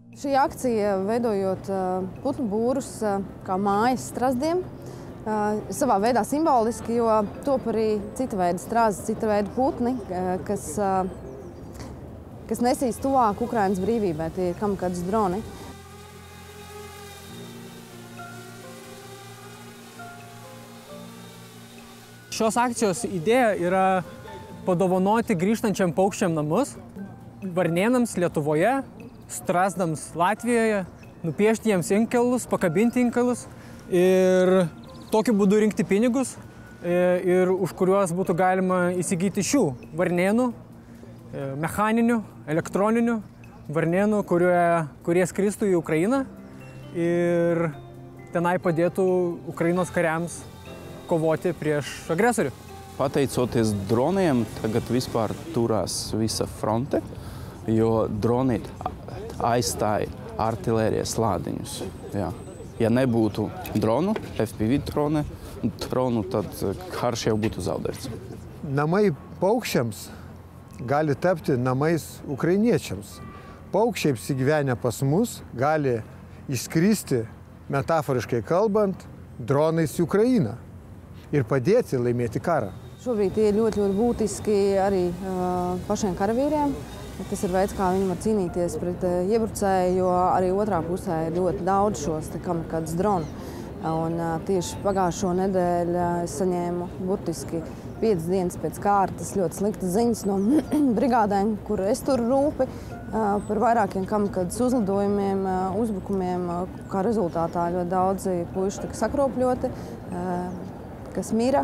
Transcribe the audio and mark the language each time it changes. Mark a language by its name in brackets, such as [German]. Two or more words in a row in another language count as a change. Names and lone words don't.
[Latvian] Šī akcija, veidojot putnu būrus kā mājas strazdiem, savā veidā simboliski, jo top arī cita veida strazdi, cita veida putni, kas nesīs tuvāk Ukrainas brīvībai, tie ir kamikadzes droni. [Lithuanian] Šios akcijos idėja yra padovanoti grįžtančiam paukščiam namus, varnėnams Lietuvoje, strazdams Latvijoje, nupiešti jiems inkilus, pakabinti inkilus ir tokiu būdu rinkti pinigus, ir už kuriuos būtų galima įsigyti šių varnėnų, mechaninių, elektroninių varnėnų, kurie skristų į Ukrainą ir tenai padėtų Ukrainos kariams kovoti prieš agresorių. [Latvian] Pateicoties droniem, tagad vispār turās visa fronte, jo droni aizstāja artilērijas lādiņus. Jā. Ja nebūtu dronu, FPV dronu, tad karš jau būtu zaudēts. [Lithuanian] Namai paukščiams gali tapti namais ukrainiečiams. Paukščiai apsigyvenę pas mus gali išskristi, metaforiškai kalbant, dronais į Ukrainą ir padėti laimėti karą. [Latvian] Šobrīd tie ir ļoti būtiski arī pašiem karavīriem. Tas ir veids, kā viņi var cīnīties pret iebrucēju, jo arī otrā pusē ir ļoti daudz šos kamikadzes dronu. Un tieši pagājušo nedēļu es saņēmu burtiski 5 dienas pēc kārtas ļoti sliktas ziņas no brigādēm, kur es turu rūpi par vairākiem kamikadzes uzlidojumiem, uzbrukumiem, kā rezultātā ļoti daudzi puiši tika sakropļoti, kas mira.